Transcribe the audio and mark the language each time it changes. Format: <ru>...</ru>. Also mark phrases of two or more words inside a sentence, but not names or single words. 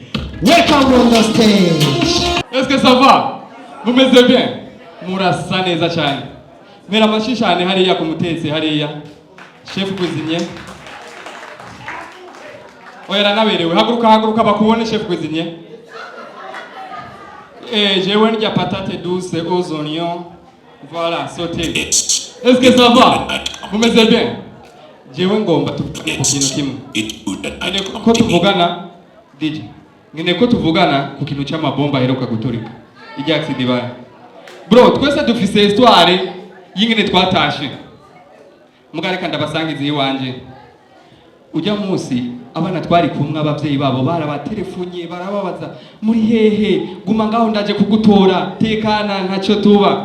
<en>Welcome on the stage.</en> <fr>Est-ce que ça va? Vous mettez bien?</fr> <rn>Murasa neza cyane. Mera amashishane hariya ku mutetse hariya.</rn> <fr>Chef cuisinier.</fr> <rn>Oya naberewe haguruka bakubone</rn> <fr>chef cuisinier.</fr> <rn>Jewe ndya</rn> <fr>patate douce aux oignons. Voilà, sauté. Est-ce que ça va? Vous mettez bien?</fr> <rn>Jewe ngomba tuvugana ku kintu kimwe. Ngene ko tuvugana DJ. Ngene ko tuvugana ku kintu cy'amabomba aheruka guturika. Ijya accident baye. Bro, twese dufise histoire y'ingene twatashe. Mugareka ndabasangiza iwanje. Ujya munsi abana twari kumwe abavyeyi babo barabatelefonye barababaza muri hehe guma ngaho ndaje kugutora tekana ntacyo tuba.</rn>